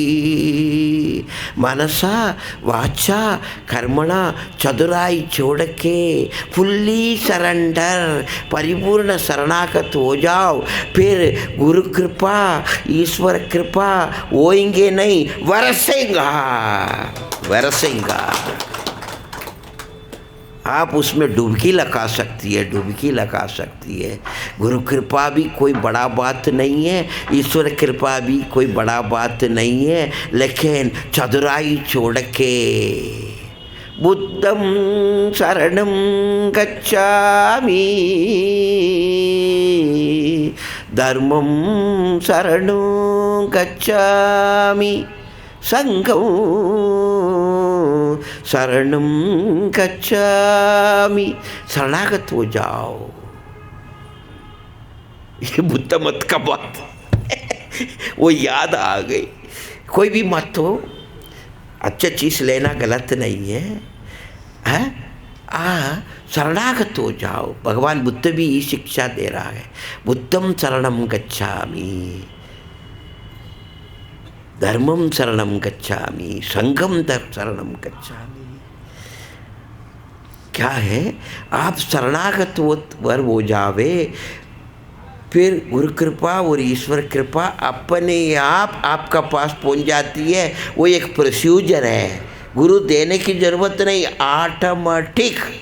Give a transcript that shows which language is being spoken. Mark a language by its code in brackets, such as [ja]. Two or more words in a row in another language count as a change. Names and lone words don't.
[sa] मनसा वाचा कर्मणा [hi] चतुराई छोड़ के [en] fully surrender [hi] परिपूर्ण शरणागत हो जाओ, फिर गुरु कृपा ईश्वर कृपा होएंगे नहीं, वरसेगा वरसेगा। आप उसमें डुबकी लगा सकती है, डुबकी लगा सकती है। गुरु कृपा भी कोई बड़ा बात नहीं है, ईश्वर कृपा भी कोई बड़ा बात नहीं है, लेकिन चतुराई छोड़ के [pi] बुद्धं शरणं गच्छामि, धर्मं शरणं गच्छामि, [hi] संघं शरणं गच्छामि। शरणागत हो जाओ। ये बुद्ध मत का बात वो याद आ गई। कोई भी मत हो, अच्छा चीज़ लेना गलत नहीं है, शरणागत हो जाओ। भगवान बुद्ध भी ये शिक्षा दे रहा है, [pi] बुद्धं शरणं गच्छामि, धर्मं शरणं गच्छामि, संघं शरणं गच्छामि। [hi] क्या है, आप शरणागत हो जावे, फिर गुरु कृपा और ईश्वर कृपा अपने आप आपका पास पहुंच जाती है। वो एक प्रोसीजर है, गुरु देने की जरूरत नहीं, ऑटोमेटिक।